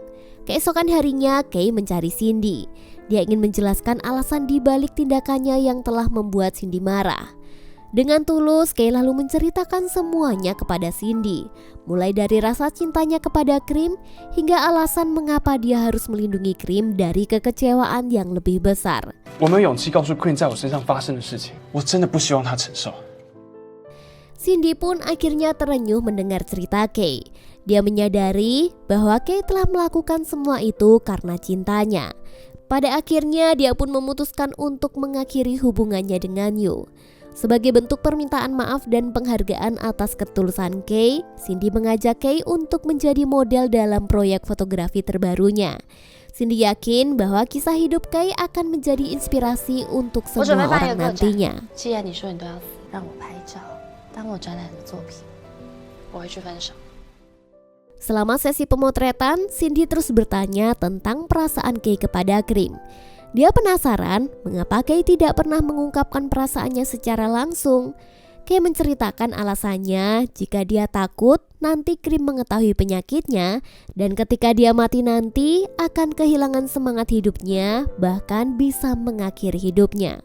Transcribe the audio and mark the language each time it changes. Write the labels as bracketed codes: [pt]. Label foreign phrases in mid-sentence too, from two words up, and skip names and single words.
[id] Keesokan harinya, Kay mencari Cindy. Dia ingin menjelaskan alasan di balik tindakannya yang telah membuat Cindy marah. Dengan tulus, Kay lalu menceritakan semuanya kepada Cindy, mulai dari rasa cintanya kepada Krim hingga alasan mengapa dia harus melindungi Krim dari kekecewaan yang lebih besar. [zh] 我没有勇气告诉 Queen 在我身上发生的事情，我真的不希望他承受。 [id] Cindy pun akhirnya terenyuh mendengar cerita Kay. Dia menyadari bahwa Kay telah melakukan semua itu karena cintanya. Pada akhirnya dia pun memutuskan untuk mengakhiri hubungannya dengan Yu. Sebagai bentuk permintaan maaf dan penghargaan atas ketulusan Kay, Cindy mengajak Kay untuk menjadi model dalam proyek fotografi terbarunya. Cindy yakin bahwa kisah hidup Kay akan menjadi inspirasi untuk semua orang nantinya. [zh] 既然你说你都要让我拍照，当我展览的作品，我会去分手。 [id] Selama sesi pemotretan, Cindy terus bertanya tentang perasaan Kay kepada Krim. Dia penasaran mengapa Kay tidak pernah mengungkapkan perasaannya secara langsung. Kay menceritakan alasannya jika dia takut nanti Krim mengetahui penyakitnya dan ketika dia mati nanti akan kehilangan semangat hidupnya, bahkan bisa mengakhiri hidupnya.